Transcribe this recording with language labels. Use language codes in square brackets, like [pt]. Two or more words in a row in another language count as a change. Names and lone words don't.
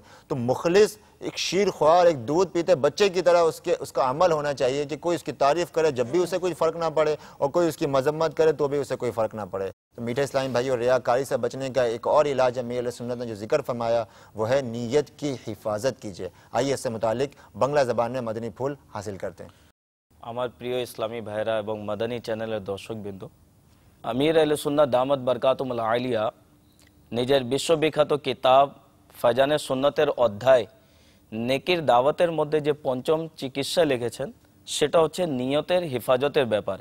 [ur] تو مخلص ایک شیر خوار، ایک دودھ پیتے بچے کی طرح اس کا عمل ہونا چاہیے کہ کوئی اس کی تعریف کرے جب بھی اسے کوئی فرق نہ پڑے، اور کوئی اس کی مذمت کرے تو بھی اسے کوئی فرق نہ پڑے۔ تو میٹھے اسلامی بھائیو، ریاکاری سے بچنے کا ایک اور علاج امیر اہل سنت نے جو ذکر فرمایا وہ ہے نیت کی حفاظت کیجیے۔ آئیے اس سے متعلق بنگلہ زبان میں مدنی پھول حاصل کرتے ہیں۔ [bn] আমার প্রিয় ইসলামী ভাইরা এবং মাদানী চ্যানেলের দর্শকবৃন্দ, আমির আহলে সুন্নাত [ar] دامت بركاتهم العالية [bn] নিজের বিশ্ববিখ্যাত কিতাব ফাজানে সুন্নতের অধ্যায় নেকির দাওয়াতের মধ্যে যে পঞ্চম চিকিৎসা লিখেছেন সেটা হচ্ছে নিয়তের হেফাজতের ব্যাপারে।